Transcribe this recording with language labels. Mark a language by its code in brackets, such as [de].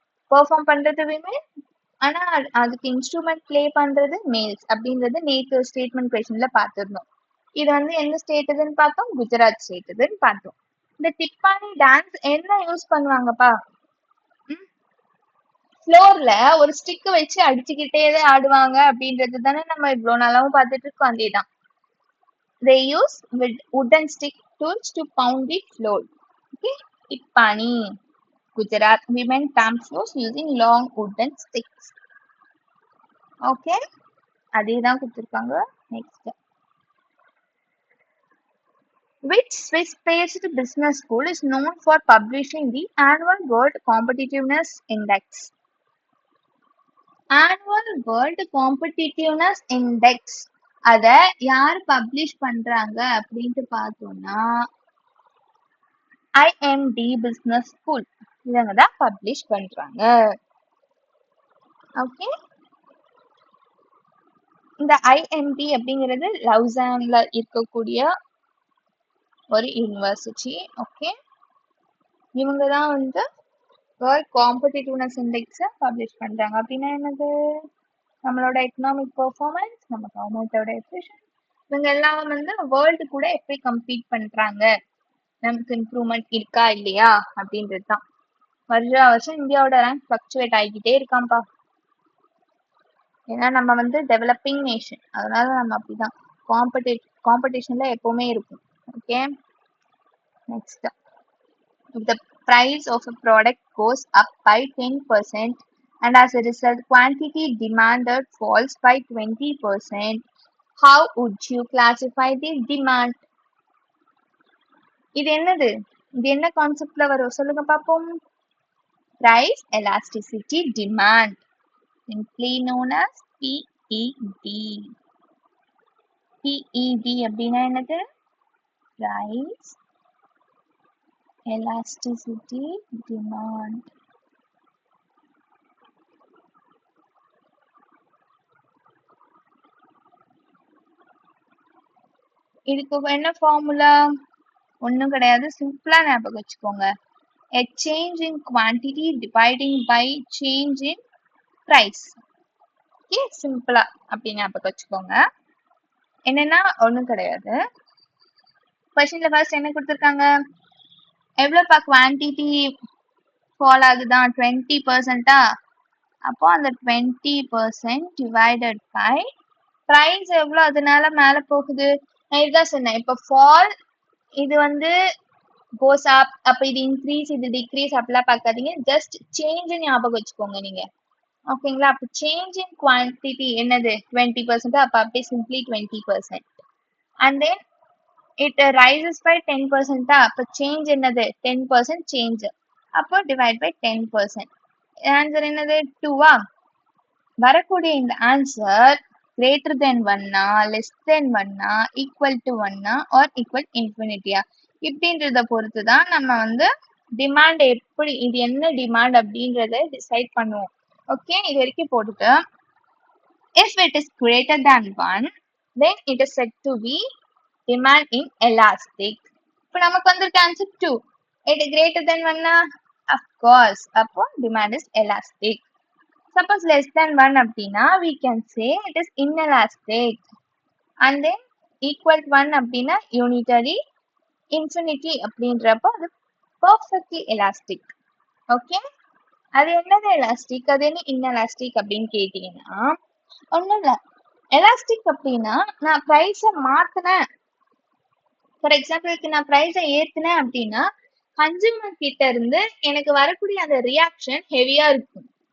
[ta] Perform பண்றது women, ஆனா அதுக்கு இன்ஸ்ட்ருமெண்ட் ப்ளே பண்றது மேல்ஸ் அப்படின்றது நேற்று ஸ்டேட்மெண்ட் கொஸ்டின்ல பார்த்துருந்தோம். இது வந்து எந்த ஸ்டேட்டுதுன்னு பார்த்தோம்? குஜராத் ஸ்டேட்டுதுன்னு பார்த்தோம். இந்த டிப்பானி டான்ஸ் என்ன யூஸ் பண்ணுவாங்கப்பா? ஃப்ளோர்ல ஒரு ஸ்டிக் வச்சு அடிச்சுக்கிட்டே தான் ஆடுவாங்க அப்படின்றது தானே நம்ம இவ்வளவு நாளாவும் பார்த்துட்டு இருக்கோம். அதேதான். [en] They use with wooden stick tools to pound the floor. Okay, Tippani Gujarat women dance floors using long wooden sticks. [ta] Okay, அதே தான் கொடுத்துருக்காங்க. [en] Next, which Swiss-based business school is known for publishing the annual World Competitiveness Index? [ta] Annual World Competitiveness Index அத யார் publish பண்றாங்க அப்படின்ட்டு பார்த்தோம்னா IMD business school இவங்க தான் பப்ளிஷ் பண்றாங்க. ஓகே, இந்த IMD அப்படிங்கிறது லவுசான்ல இருக்கக்கூடிய ஒரு யூனிவர்சிட்டி. ஓகே, இவங்க தான் வந்து வேர்ல்ட் காம்படிட்டிவ்னஸ் இண்டெக்ஸை பப்ளிஷ் பண்றாங்க. அப்படின்னா என்னது? நம்மளோட எக்கனாமிக் பெர்ஃபார்மன்ஸ், நம்ம கவர்மெண்டோட எஃபிஷியன்சி, இவங்க எல்லாம் வந்து வேர்ல்டு கூட எப்படி கம்பீட் பண்றாங்க, நமக்கு இம்ப்ரூவ்மெண்ட் இருக்கா இல்லையா அப்படின்றது தான். வருஷம் இந்தியாவோட ரேங்க் ஃபிளக்சுவேட் ஆகிக்கிட்டே இருக்காம்பா. ஏன்னா நம்ம வந்து டெவலப்பிங் நேஷன், அதனால நம்ம அப்படிதான் காம்படிஷன்ல எப்பவுமே இருக்கும். [en] Okay, next, if the price of a product goes up by 10% and as a result quantity demanded falls by 20%, how would you classify the demand? [ta] இது என்னது? இது என்ன கான்செப்ட்ல வரும் சொல்லுங்க பாப்போம். [en] Price elasticity demand, simply known as PED. [ta] PED அப்படின்னா என்னது? Price [en] elasticity demand. [ta] இதுக்கு என்ன ஃபார்முலா? ஒன்றும் கிடையாது, சிம்பிளா ஞாபகம் வச்சுக்கோங்க. [en] A change in quantity dividing by change in price. [ta] Okay, சிம்பிளா அப்படி ஞாபகம் வச்சுக்கோங்க. என்னன்னா ஒன்றும் கிடையாது. கொஸ்டின்ல ஃபர்ஸ்ட் என்ன கொடுத்துருக்காங்க? எவ்வளோப்பா குவான்டிட்டி ஃபால் ஆகுதான்? 20%. அப்போ அந்த 20% டிவைடட் பை ப்ரைஸ் எவ்வளோ, அதனால மேலே போகுது. நான் இதுதான் சொன்னேன். இப்போ ஃபால் இது வந்து கோஸ் அப், அப்போ இது இன்க்ரீஸ் இது டிக்ரீஸ் அப்படிலாம் பார்க்காதீங்க, ஜஸ்ட் சேஞ்ச் ஞாபகம் வச்சுக்கோங்க நீங்க. ஓகேங்களா? அப்போ சேஞ்ச் இன் குவான்டிட்டி என்னது? 20%. அப்போ அப்படியே simply [en] 20%. And then it rises by 10%. [ta] அப்போ சேஞ்ச் என்னது? 10% சேஞ்ச். அப்போ டிவைட் பை 10%. ஆன்சர் என்னது? 2. வரக்கூடிய இந்த answer greater than 1, less than 1, equal to 1 R equal இன்ஃபினிட்டியா இப்படின்றத பொறுத்து தான் நம்ம வந்து டிமாண்ட் எப்படி, இது என்ன டிமாண்ட் அப்படின்றத டிசைட் பண்ணுவோம். [en] okay, [ta] இது வரைக்கும் போட்டுட்டு [en] if it is greater than 1 then it is said to be demand in elastic. [ta] இப்போ நமக்கு வந்திருக்க answer 2. [en] it is greater than 1, of course அப்போ demand is elastic. Suppose less than 1 அப்படின்னா we can say it is inelastic. And then equal to 1 அப்படின்னா unitary, infinity [ta] அப்படின்றப்போ அது [en] perfectly elastic. [ta] Okay, அது என்னது எலாஸ்டிக், அது என்ன இன்எலாஸ்டிக் அப்படின்னு கேட்டீங்கன்னா ஒன்றும் இல்லை. எலாஸ்டிக் அப்படின்னா நான் ப்ரைஸை மாற்றினேன், ஃபார் எக்ஸாம்பிளுக்கு நான் ப்ரைஸை ஏற்றினேன் அப்படின்னா கன்சூமர் கிட்ட இருந்து எனக்கு வரக்கூடிய அந்த ரியாக்ஷன் ஹெவியாக இருக்கும்.